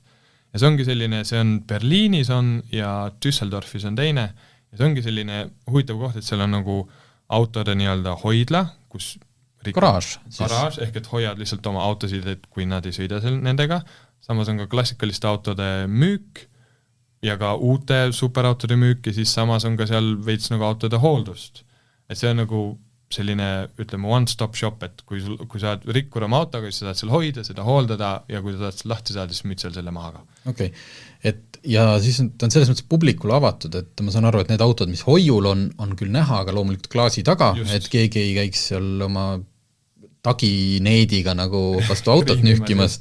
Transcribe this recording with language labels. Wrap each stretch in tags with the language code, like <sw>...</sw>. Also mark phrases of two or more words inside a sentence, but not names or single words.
<et>Ja see ongi selline, see on Berliinis on ja Düsseldorfis on teine ja see ongi selline huvitav koht, et seal on nagu autode nii-öelda hoidla, kus garaaž, ehk et hoiad lihtsalt oma autosid, et kui nad ei sõida nendega, samas on ka klassikaliste autode müük ja ka uute superautode müük ja siis samas on ka seal veits nagu autode hooldust. Et see on nagu selline, ütleme,</et> <en>one-stop shop,</en> <et>et kui sa oled rikkur oma autoga, siis sa saad seal hoida, seda hooldada ja kui sa saad lahti saada, siis müüd seal selle maha ka. Okei. Et ja siis on selles mõttes publikule avatud, et ma saan aru, et need autod, mis hoiul on küll näha, aga loomulikult klaasi taga, et keegi ei käiks seal oma tagineediga nagu vastu autot nühkimas.</et>